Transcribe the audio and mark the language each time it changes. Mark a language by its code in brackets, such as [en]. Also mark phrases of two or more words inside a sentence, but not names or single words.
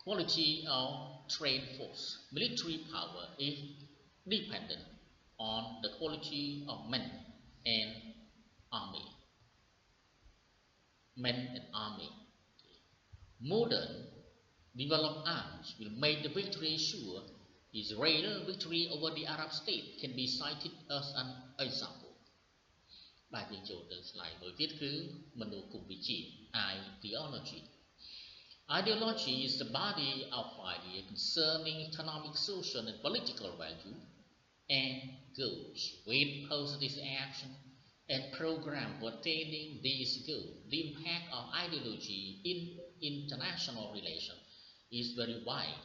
[en] Quality of trained force. Military power is dependent on the quality of and army. Men and army. Modern developed arms will make the victory sure. Israel victory over the Arab state can be cited as an example. [km] បាទយើងចូលទៅ slide មួយទៀតគឺមនោគមវិជ្ជា ideology. [en] Ideology is the body of idea concerning economic, social, and political value and goals with positive action and program for attaining these goals. The impact of ideology in international relations is very wide.